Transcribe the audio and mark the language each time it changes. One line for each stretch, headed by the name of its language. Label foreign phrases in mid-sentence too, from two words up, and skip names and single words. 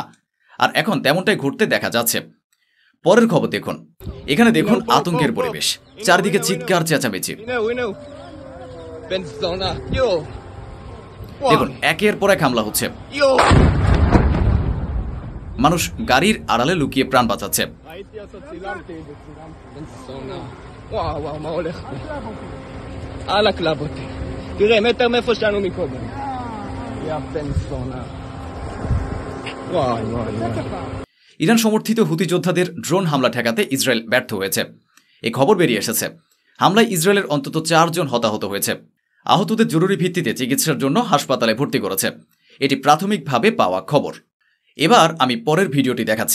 Bangla: আর এখন তেমনটাই ঘটতে দেখা যাচ্ছে। পরের খবর দেখুন। এখানে দেখুন আতঙ্কের পরিবেশ, চারদিকে চিৎকার চেঁচামেচি। দেখুন একের পর এক হামলা হচ্ছে। মানুষ গাড়ির আড়ালে লুকিয়ে প্রাণ বাঁচাচ্ছে।
Hebrew: תראה, מטר מאיפה שלנו מקודם. יא בן זונה.
Bangla: ইরান সমর্থিত হুতি যোদ্ধাদের ড্রোন হামলা ঠেকাতে ইসরায়েল ব্যর্থ হয়েছে। এই খবর বেরিয়ে এসেছে। হামলায় ইসরায়েলের অন্তত 4 জন হতাহত হয়েছে। আহতদের জরুরি ভিত্তিতে চিকিৎসার জন্য হাসপাতালে ভর্তি করেছে। এটি প্রাথমিকভাবে পাওয়া খবর। এবার আমি পরের ভিডিওটি দেখাচ্ছি।